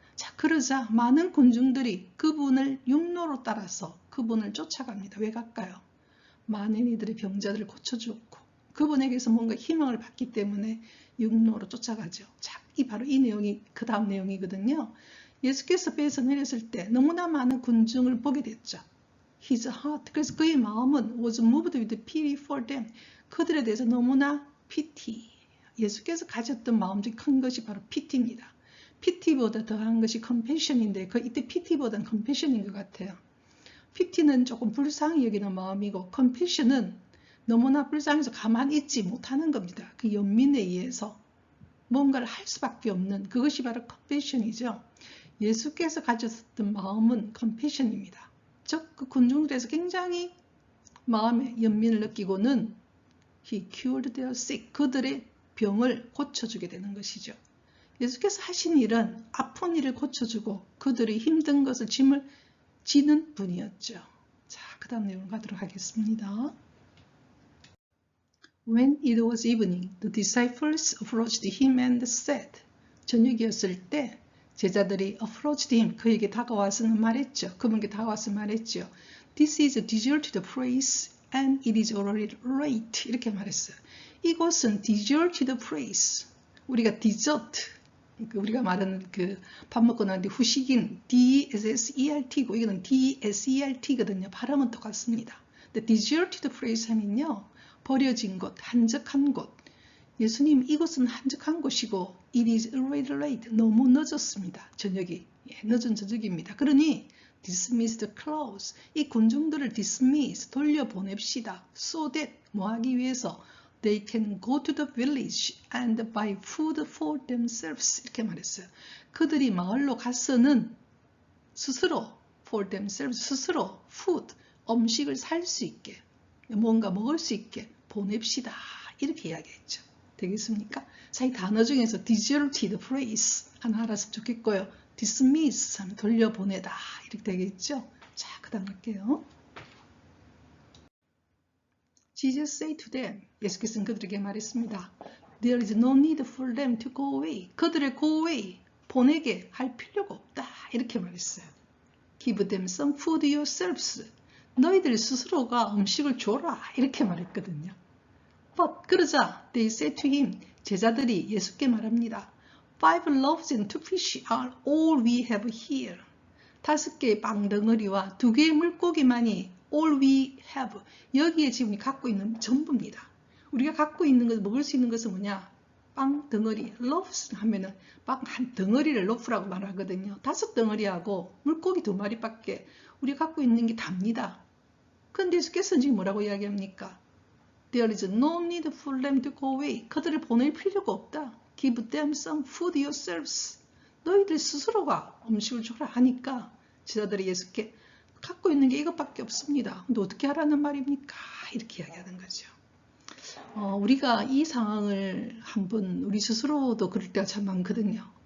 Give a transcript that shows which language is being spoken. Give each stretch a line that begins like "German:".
Korean: 자, 그러자 많은 군중들이 그분을 육로로 따라서 그분을 쫓아갑니다. 왜 갈까요? 많은 이들의 병자들을 고쳐주었고 그분에게서 뭔가 희망을 받기 때문에 육로로 쫓아가죠. 자, 바로 이 내용이 그 다음 내용이거든요. 예수께서 배에서 내렸을 때 너무나 많은 군중을 보게 됐죠.
English: His heart,
Korean: 그래서 그의 마음은
English: was moved with pity for them.
Korean: 그들에 대해서 너무나 pity, 예수께서 가졌던 마음 중에 큰 것이 바로 pity입니다. pity보다 더한 것이 compassion인데 이때 pity보다는 compassion인 것 같아요. pity는 조금 불쌍히 여기는 마음이고 compassion은 너무나 불쌍해서 가만히 있지 못하는 겁니다. 그 연민에 의해서 뭔가를 할 수밖에 없는 그것이 바로 compassion이죠. 예수께서 가졌던 마음은 compassion입니다. 즉 그 군중들에서 굉장히 마음의 연민을 느끼고는 He cured their sick. 그들의 병을 고쳐주게 되는 것이죠. 예수께서 하신 일은 아픈 이를 고쳐주고 그들이 힘든 것을 짐을 지는 분이었죠. 자, 그 다음 내용 가도록 하겠습니다.
English: When it was evening, the disciples approached him and said,
Korean: 저녁이었을 때 제자들이
English: approached him,
Korean: 그에게 다가와서는 말했죠. 그분께 다가와서 말했죠.
English: This is a deserted place and it is already late.
Korean: 이렇게 말했어요. 이곳은 deserted place. 우리가 dessert, 우리가 말하는 그 밥 먹고 나는데 후식인 D-S-S-E-R-T고 이거는 D-S-E-R-T거든요. 발음은 똑같습니다. 근데 deserted place 하면요, 버려진 곳, 한적한 곳. 예수님, 이곳은 한적한 곳이고
English: it is already late.
Korean: 너무 늦었습니다. 저녁이. 늦은 저녁입니다. 그러니
English: dismiss the crowds.
Korean: 이 군중들을 dismiss, 돌려보냅시다.
English: So that,
Korean: 뭐하기 위해서
English: they can go to the village and buy food for themselves.
Korean: 이렇게 말했어요. 그들이 마을로 가서는 스스로 for themselves, 스스로 food, 음식을 살 수 있게, 뭔가 먹을 수 있게 보냅시다. 이렇게 이야기했죠. 되겠습니까? 자, 이 단어 중에서 deserted place 하나 알았으면 좋겠고요. dismiss 하면 돌려보내다 이렇게 되겠죠. 자, 그 다음 할게요.
English: Jesus said to them,
Korean: 예수께서는 그들에게 말했습니다.
English: There is no need for them to go away.
Korean: 그들의 go away, 보내게 할 필요가 없다. 이렇게 말했어요.
English: Give them some food yourselves.
Korean: 너희들 스스로가 음식을 줘라. 이렇게 말했거든요.
English: But
Korean: 그러자
English: they said to him,
Korean: 제자들이 예수께 말합니다.
English: 5 loaves and 2 fish are all we have here.
Korean: 5개의 빵 덩어리와 2개의 물고기만이
English: all we have.
Korean: 여기에 지금 갖고 있는 전부입니다. 우리가 갖고 있는 것, 먹을 수 있는 것은 뭐냐? 빵 덩어리, loaves 하면은 빵 한 덩어리를 loaf라고 말하거든요. 5덩어리하고 물고기 2마리밖에 우리가 갖고 있는 게 답니다. 근데 예수께서는 지금 뭐라고 이야기합니까?
English: There is no need for them to go away.
Korean: 그들을 보낼 필요가 없다.
English: Give them some food yourselves.
Korean: 너희들 스스로가 음식을 줘라 하니까 제자들이 예수께 갖고 있는 게 이것밖에 없습니다. 근데 어떻게 하라는 말입니까? 이렇게 이야기하는 거죠. 우리가 이 상황을 한번 우리 스스로도 그럴 때가 참 많거든요.